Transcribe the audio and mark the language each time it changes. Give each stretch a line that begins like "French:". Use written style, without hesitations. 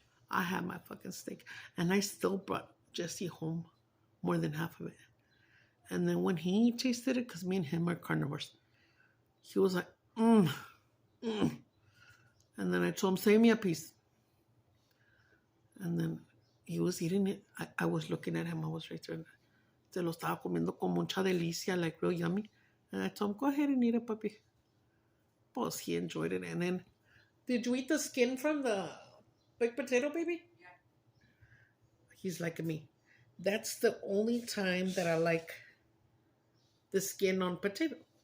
English: I had my fucking steak. And I still brought Jesse home more than half of it. And then when he tasted it, because me and him are carnivores, he was like, And then I told him, save me a piece. And then he was eating it. I was looking at him. I was right there.
Spanish: Se lo estaba comiendo con mucha delicia,
English: like real yummy. And I told him, go ahead and eat it, puppy. Pues he enjoyed it. And then, did you eat the skin from the baked potato, baby? Yeah. He's like me. That's the only time that I like the skin on potato.